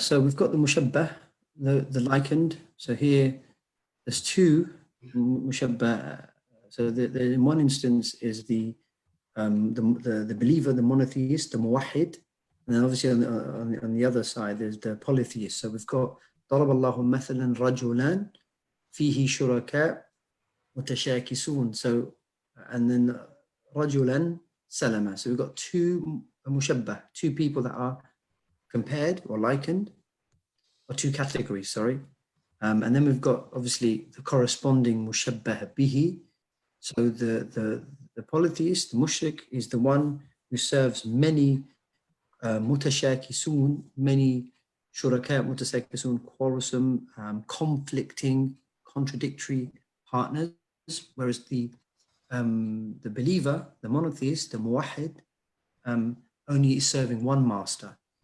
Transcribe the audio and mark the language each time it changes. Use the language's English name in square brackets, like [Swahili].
[English] So we've got the mushabbah, the likened. So here there's two mushabbah. So in one instance is the believer, the monotheist, the muwahhid, and then obviously on the other side there's the polytheist. So we've got [Arabic] ضرب الله مثلا رجلان فيه شركاء متشاكسون. [English] So and then [Arabic] رجلا سلما. [English] So we've got two mushabbah, two people that are compared or likened, or two categories, sorry. And then we've got obviously the corresponding mushabbah bihi. So the polytheist, the mushrik, is the one who serves many mutashakisun, many shuraka, mutashakisun, quarrelsome, conflicting, contradictory partners, whereas the believer, the monotheist, the muwahhid, only is serving one master.